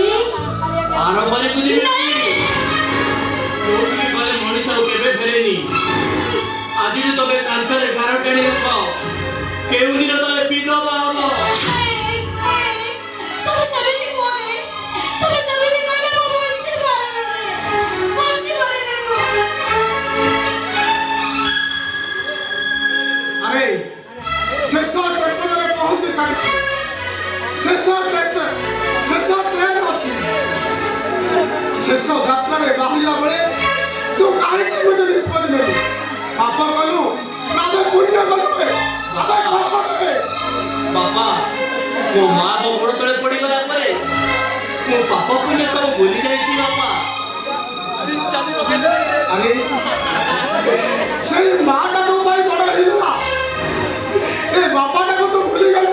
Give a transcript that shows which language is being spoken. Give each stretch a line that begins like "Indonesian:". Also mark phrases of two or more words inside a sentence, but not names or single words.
Odia: ଆରମ୍ଭକୁ ଯିବି। ଯୋଉଠିକି ଗଲେ ମଣିଷ ଆଉ କେବେ ଫେରେନି। ଆଜିଠୁ ତମେ କାନ୍ଥରେ ଗାର ଟାଣି ରଖ, କେଉଁ ଦିନ ତମେ ବିଧବା ହବ। ତମେ ସେମିତି କୁହନି, ତମେ ସେମିତି କହିଲେ ମୁଁ ବଞ୍ଚି ପାରିବିନି। ଆରେ ଶେଷ ଷ୍ଟେସନେ ପୌଞ୍ଚେ ସାରିଛି, ଶେଷ ଟ୍ରେନ ଅଛି, ଶେଷ ଯାତ୍ରାରେ ବାହାରିଲା ଆସିଲା ବେଳେ ତୁ କାହିଁକି ମୋତେ ନିଷ୍ପତ୍ତି ନେଲୁ? ପାପ କଲୁ ନା ଆମେ ପୁଣ୍ୟ କଲୁ? ଆମେ କଣ କଲୁ? ବାପା ମୋ ମା ମୋ ଗୋଡ଼ ତଳେ ପଡ଼ିଗଲା ପରେ ମୁଁ ପାପ ପୁଣ୍ୟ ସବୁ ଭୁଲି ଯାଇଛି ବାପା। ଆରେ ସେଇ ମାଟା ତୋ ପାଇଁ ବଡ଼ ହେଇଗଲା, ଏ ବାପାଟାକୁ ତୁ ଭୁଲିଗଲୁ।